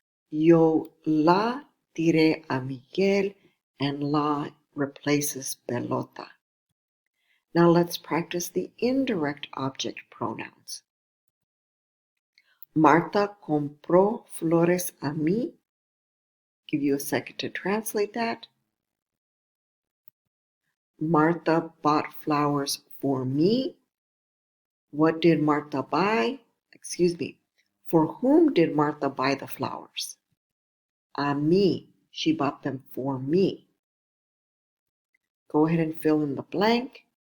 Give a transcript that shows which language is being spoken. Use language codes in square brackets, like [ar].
[es] Yo la tiré a Miguel, [en] and la replaces pelota. Now let's practice the indirect object pronouns. [es] Marta compró flores a mí. [en] Give you a second to translate that. Marta bought flowers for me. What did Marta buy? For whom did Marta buy the flowers? A mí. She bought them for me. Go ahead and fill in the blank.